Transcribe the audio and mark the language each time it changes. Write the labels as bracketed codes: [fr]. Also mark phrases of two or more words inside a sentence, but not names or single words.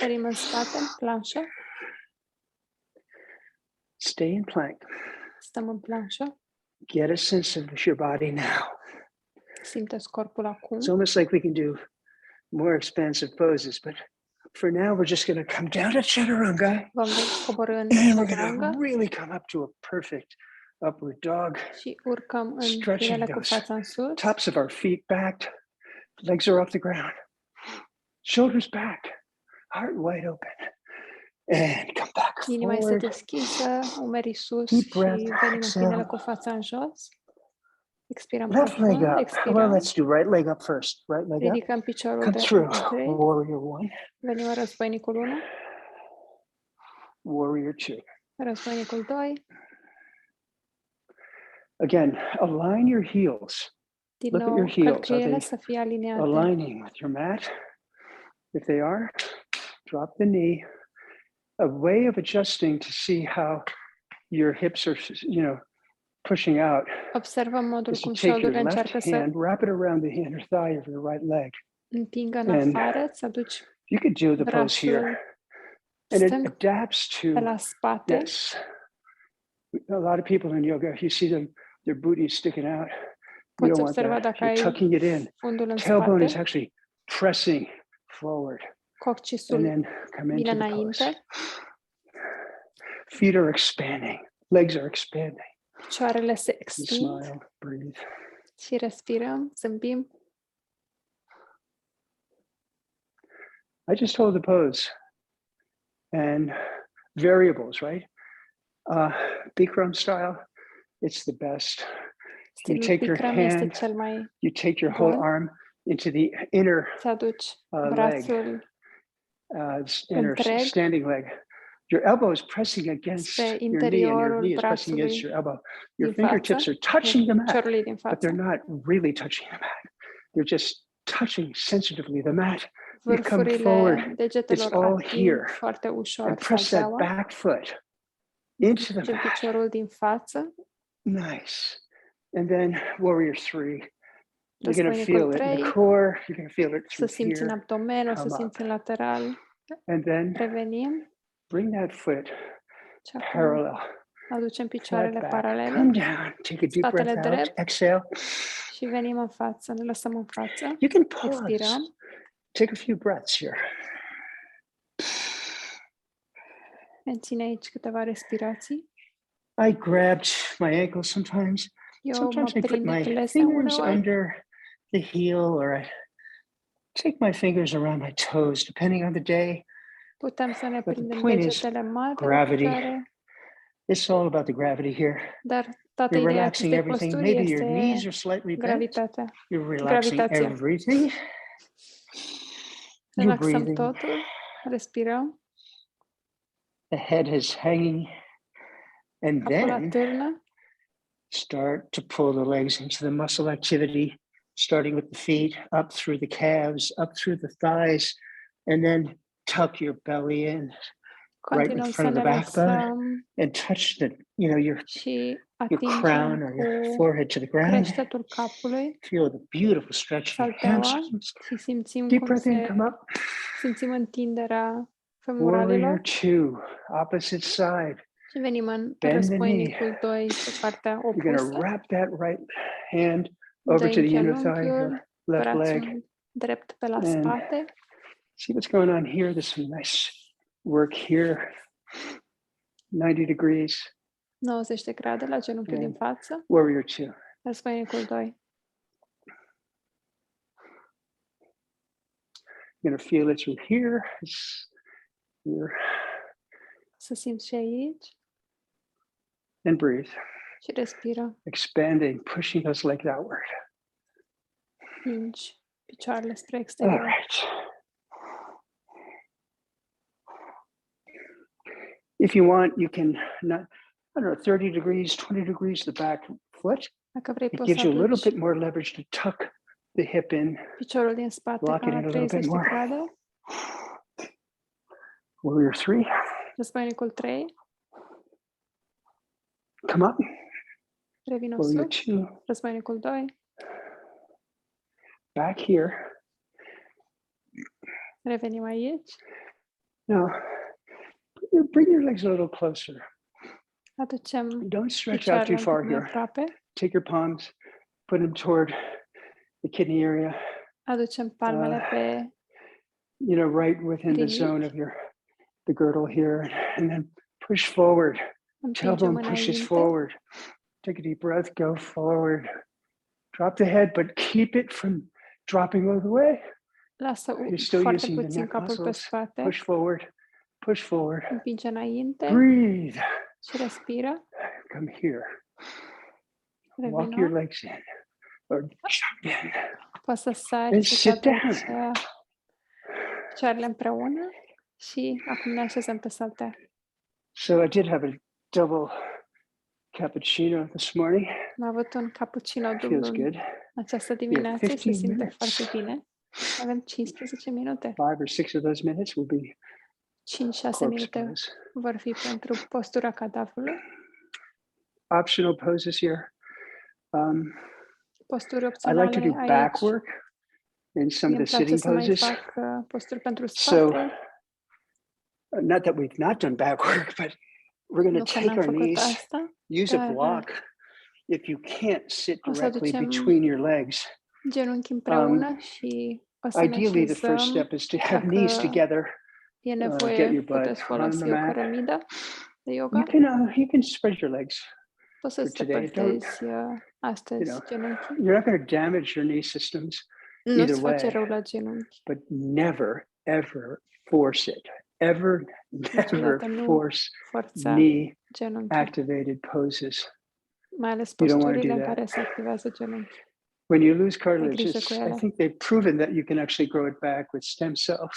[ro] sărim în spate, în planșă, [en] Stay in plank. [ro] stăm în planșă, [en] Get a sense of your body now. [ro] Simte-ți corpul acum. [en] It's almost like we can do more expansive poses, but for now, we're just going to come down to chaturanga. [ro] Vom coborî în [en] And we're going chaturanga to really come up to a perfect upward dog. [ro] și urcăm în [en] Stretching [ro] pinele cu [en] those [ro] fața în sus. [en] tops of our feet back. Legs are off the ground. Shoulders back. Heart wide open. And come back [ro] Inima este [en] forward. [ro] deschisă, umerii sus [en] Deep [ro] și [en] breath, [ro] venim în [en] exhale. [ro] pinele cu fața în jos. Expirăm [en] Left leg [ro] profund, [en] up. Well, [ro] expirăm. [en] let's do right leg up first. Right leg up. [ro] Ridicăm piciorul [en] Come [ro] de [en] through. [ro] întreg. [en] Warrior 1. [ro] Venim în războinicul 1, [en] Warrior 2. [ro] războinicul 2. [en] Again, align your heels. [ro] Din [en] Look at [ro] nou, [en] your heels. Are [ro] călcâiele [en] they [ro] să fie aliniate. [en] aligning with your mat? If they are, drop the knee. A way of adjusting to see how your hips are, pushing out [ro] Observăm modul [en] is to [ro] cum [en] take your [ro] șoldurile [en] left [ro] încearcă să [en] hand, wrap it around the inner thigh of your right leg. [ro] împingă în [en] and [ro] afară, să aduci [en] You could do the pose here. [ro] brațul [en] And it [ro] stâng [en] adapts [ro] pe [en] to [ro] la spate. [en] this. A lot of people in yoga, you see their booty is sticking out. You [ro] Poți [en] don't want [ro] observa [en] that. [ro] dacă [en] You're [ro] ai [en] tucking it in. [ro] fundul în [en] Tailbone is [ro] spate, [en] actually pressing forward. And [ro] coccisul [en] then come [ro] vine [en] into the pose. [ro] înainte, [en] Feet are expanding. Legs are expanding. [ro] picioarele se [en] You [ro] extind [en] smile, breathe. [ro] și respirăm, zâmbim. [en] I just hold the pose. And variables, right? Bikram style, it's the best. You [ro] Stilul [en] take your [ro] Bikram este [en] hand, [ro] cel mai [en] you take your whole [ro] bun. [en] arm into the inner [ro] Să aduci [en] leg, [ro] brațul [en] inner [ro] întreg [en] standing leg. Your elbow is pressing against [ro] spre [en] your knee, and your [ro] interiorul [en] knee is pressing against [ro] brațului [en] your elbow. Your [ro] din față, [en] fingertips are touching the mat, [ro] piciorului din [en] but [ro] față. [en] they're not really touching the mat. They're just touching sensitively the mat. You come forward, [ro] Vârfurile degetelor [en] it's all [ro] ating [en] here. [ro] foarte ușor [en] and press that [ro] salteaua. [en] back foot into the [ro] Ducem [en] mat. [ro] piciorul din față, [en] Nice. And then warrior 3. You're going to [ro] războinicul [en] feel it in [ro] 3, [en] the core. You're going to feel it [ro] să [en] through [ro] simți în [en] here. [ro] abdomen, o să [en] come [ro] simți [en] up. [ro] în lateral. [en] And then [ro] Revenim [en] bring that foot [ro] și acum [en] parallel. [ro] aducem [en] Flat [ro] picioarele [en] back. [ro] paralele [en] Come down. Take a deep [ro] Spatele [en] breath out. [ro] drept. [en] Exhale. [ro] și venim în față, ne lăsăm în față. [en] You can pause. [ro] Expirăm. [en] Take a few breaths here. [ro] Menține aici câteva respirații. [en] I grabbed my ankle sometimes. [ro] Eu [en] Sometimes [ro] mă [en] I put [ro] prind [en] my [ro] glezna [en] fingers [ro] uneori, [en] under the heel, or I take my fingers around my toes, depending on the day. [ro] putem să ne [en] But the [ro] prindem [en] point is [ro] degetele mari pe [en] gravity. [ro] picioare, [en] It's all about the gravity here. [ro] dar toată [en] You're [ro] ideea [en] relaxing [ro] acestei [en] everything. [ro] posturi [en] Maybe your knees [ro] este [en] are slightly bent. [ro] gravitatea. [en] You're relaxing [ro] Gravitația. [en] everything. You're [ro] Relaxăm [en] breathing. [ro] totul, respirăm, [en] The head is hanging. And [ro] capul [en] then [ro] atârnă, [en] start to pull the legs into the muscle activity, starting with the feet, up through the calves, up through the thighs, and then tuck your belly in right in [ro] continuăm să [en] front of [ro] ne [en] the backbone [ro] lăsăm [en] and touch your [ro] și [en] crown [ro] atingem [en] or your [ro] cu [en] forehead to the ground. [ro] creștetul capului, [en] Feel the beautiful stretch in your [ro] salteaua [en] hamstrings. [ro] și simțim [en] Deep [ro] cum [en] breath in, come up. [ro] simțim întinderea [en] Warrior [ro] femuralilor [en] 2, opposite side. [ro] și venim în [en] Bend the [ro] războinicul 2 pe partea [en] You're going to opusă. wrap that right hand over to [ro] Dă-i [en] the inner thigh, your [ro] genunchiul, [en] left leg. [ro] brațul drept pe la [en] And [ro] spate. [en] see what's going on here. There's some nice work here. 90 degrees. [ro] 90 de grade la genunchiul [en] And [ro] din față. [en] Warrior 2. [ro] Războinicul 2. [en] You're going to feel it through here. It's here. [ro] Să simți și aici [en] And breathe. [ro] și respiră. [en] Expanding, pushing those legs outward. [ro] Pingi picioarele spre [en] All [ro] exterior. [en] right. If you want, you can, not, I don't know, 30 degrees, 20 degrees the back foot. [ro] Dacă vrei, [en] It [ro] poți [en] gives [ro] să [en] you a little [ro] aduci [en] bit more leverage to tuck the hip in. [ro] piciorul din spate [en] Lock [ro] ca [en] it [ro] la [en] in a little bit [ro] 30 de [en] more. [ro] grade. [en] Warrior 3. [ro] Războinicul 3. [en] Come up. [ro] Revină [en] Warrior [ro] sus. [en] 2. [ro] Războinicul 2. [en] Back here. [ro] Revenim aici. [en] Now, bring your legs a little closer. [ro] Aducem [en] Don't stretch out [ro] picioarele [en] too [ro] un [en] far [ro] pic mai [en] here. [ro] aproape. [en] Take your palms, put them toward the kidney area. [ro] Aducem palmele pe [en] Right within the zone of the girdle here, and then push forward. [ro] împingem [en] Tailbone pushes [ro] înainte. [en] forward. Take a deep breath, go forward. Drop the head, but keep it from dropping all the way. [ro] Lasă [en] You're still [ro] foarte [en] using the [ro] puțin [en] neck [ro] capul pe [en] muscles. [ro] spate. [en] Push forward, push forward. [ro] Împinge înainte [en] Breathe. [ro] și respiră. [en] Come here. Walk your [ro] Revină. [en] legs in or jump in. [ro] Poți să sari [en] And [ro] și [en] sit [ro] să [en] down. [ro] aduci picioarele împreună și acum ne așezăm pe saltea. [en] So I did have a double cappuccino this morning. [ro] Am avut un cappuccino dublu [en] Feels [ro] în [en] good. [ro] această dimineață și se [en] 15 [ro] simte [en] minutes. [ro] foarte bine. Avem 15 minute. [en] 5 or 6 of those minutes will be [ro] 5-6 [en] corpse [ro] minute [en] pose. [ro] vor fi pentru postura cadavrului. [en] Optional poses here. [ro] Posturi [en] I [ro] opționale [en] like to do [ro] aici. [en] back work in some [ro] Mie [en] of the [ro] îmi place [en] sitting [ro] să mai [en] poses. [ro] fac posturi pentru [en] So, [ro] spate. [en] not that we've not done back work, but we're going [ro] Nu [en] to [ro] că [en] take [ro] n-am [en] our [ro] făcut [en] knees, [ro] asta, [en] use a [ro] dar [en] block. If you can't sit [ro] o să [en] directly [ro] aducem [en] between your legs, [ro] genunchi împreună și o să ne [en] ideally the first [ro] așezăm. [en] step is to have knees [ro] Dacă [en] together. [ro] e [en] Get [ro] nevoie, [en] your butt [ro] puteți [en] on [ro] folosi [en] the [ro] o [en] mat. [ro] cărămidă de yoga. [en] You can spread your legs. [ro] Poți să [en] for [ro] te [en] today. [ro] părtezi astăzi genunchii. [en] You're not going to damage your knee systems [ro] Nu [en] either [ro] îți face [en] way, [ro] rău la genunchi. [en] but never, ever force it. Ever, never [ro] Niciodată nu [en] force [ro] forța [en] knee [ro] genunchii, [en] activated poses. [ro] mai ales [en] You don't wanna [ro] posturile [en] do [ro] în [en] that. [ro] care se activează genunchii. [en] When you lose cartilage, [ro] grijă cu [en] I [ro] ele. [en] think they've proven that you can actually grow it back with stem cells.